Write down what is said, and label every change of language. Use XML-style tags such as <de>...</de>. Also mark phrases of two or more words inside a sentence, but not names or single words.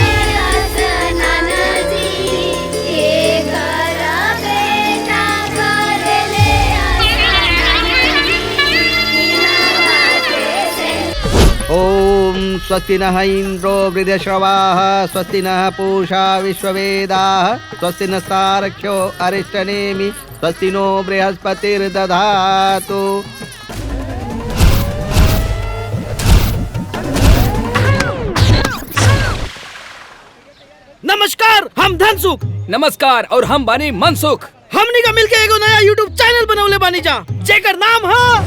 <sa>ओम स्वस्ति नः इंद्रो वृद्धश्रवाः स्वस्ति नः पूषा विश्ववेदाः स्वस्ति नस्तारक्ष्यो अरिष्टनेमि स्वस्ति नो बृहस्पतिर्दधातु।</sa> <bho>नमस्कार, हम धनसुख। नमस्कार, और हम बानी मनसुख। हमनी का मिलके एगो नया यूट्यूब चैनल बनवले बानी जा, जेकर नाम है</bho>